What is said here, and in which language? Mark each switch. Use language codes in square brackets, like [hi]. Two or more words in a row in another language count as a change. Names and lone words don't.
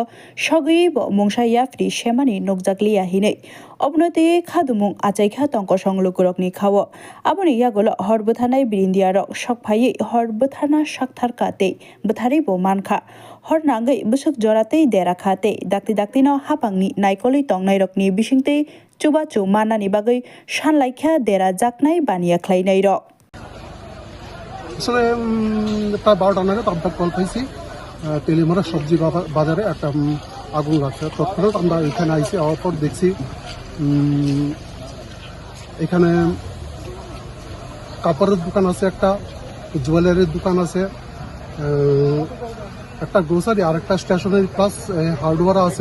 [trp] सगैबो मुंसा याफ्रि सेमानि नकजाकलिया हिनै अबनति खादुमुं आचाइखा तंक संलुकुरकनि खावो आबनि यागोल हर बोथानाय बिरिन्दिया रक सकफायै हर बोथाना साकथारखाते बोथारिबो मानखा हर नांगै बुसुक जराते देराखाते दाक्ति दाक्तिनो हापांनि नायकलै तंनाय रकनि बिसिंते चुबाचु मानानि बागै सानलाइखा देरा जाकनाय बानिया ख्लायनाय रक [bn] আসলে প্রায় 12টা নাগাদ আমরা কল পাইছি তেলিমারা সবজি বাজারে একটা আগুন লাগছে। তৎক্ষণাৎ আমরা এখানে আইসি, আওয়ার পর দেখছি এখানে কাপড়ের দোকান আছে, একটা জুয়েলারির দোকান আছে, একটা গ্রোসারি আর একটা স্টেশনারি প্লাস হার্ডওয়্যার আছে।